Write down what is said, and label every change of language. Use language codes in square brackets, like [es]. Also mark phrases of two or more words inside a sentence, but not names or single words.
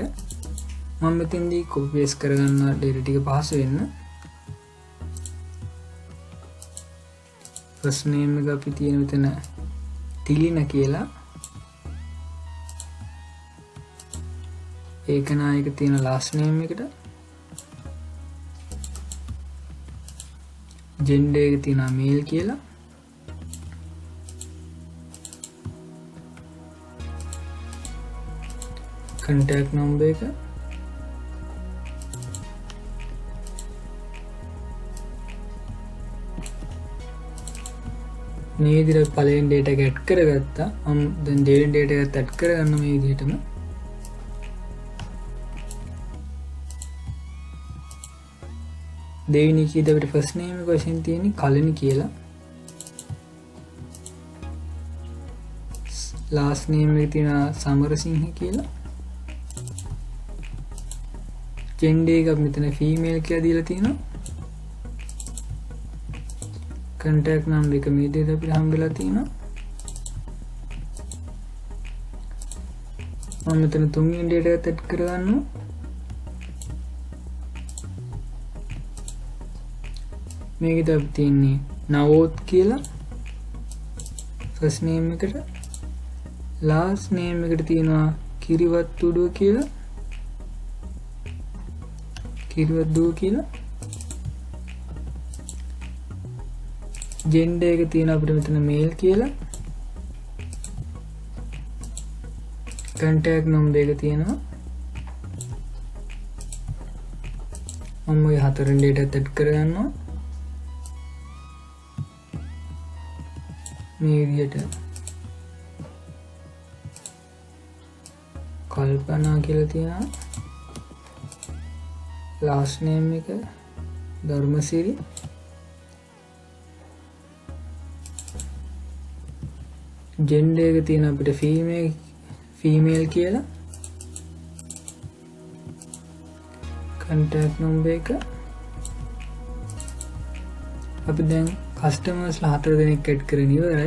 [si] මම මෙතෙන්දී [en] copy paste [si] කරගන්න data ටික පහසු වෙන්න. [en] first name [si] එක අපි තියෙන මෙතන තිලින කියලා. ඒක නායක තියෙන [en] last name [si] එකට. gender එක තියෙන male කියලා. [en] contact number එක. [si] මේ විදිහට පළවෙනි data එක add කරගත්තා. මම දැන් දෙවෙනි data එකත් add කරගන්න මේ විදිහටම. දෙවෙනි කීයට අපිට [en] first name [si] එක වශයෙන් තියෙන්නේ කලනි කියලා. [en] last name [si] එක තියෙන සමරසිංහ කියලා. gender එක අපි මෙතන female කියලා දීලා තියෙනවා. [en] contact number [si] එක මේ විදිහට අපිට හම්බෙලා තියෙනවා. මම මෙතන තුන්වෙනි data එකත් add කරගන්නවා. මේකද අපි තියන්නේ නවෝත් කියලා [en] first name [si] එකට. [en] last name [si] එකට තියෙනවා කිරිවත්තුඩුව කියලා. කිරිවත්දුව කියලා. gender එක තියෙන අපිට මෙතන male කියලා. [en] contact number [si] එක තියෙනවා. මම ඔය හතරෙන් data එකත් add කරගන්නවා. මේ විදිහට කල්පනා කියලා තියෙනවා. [en] last name [si] එක ධර්මසිරි. gender එක තියෙන අපිට female කියලා. [en] contact number [si] එක අපි දැන් කස්ටමර්ස්ලා 4 දෙනෙක් ඇඩ් කරගෙන ඉවරයි.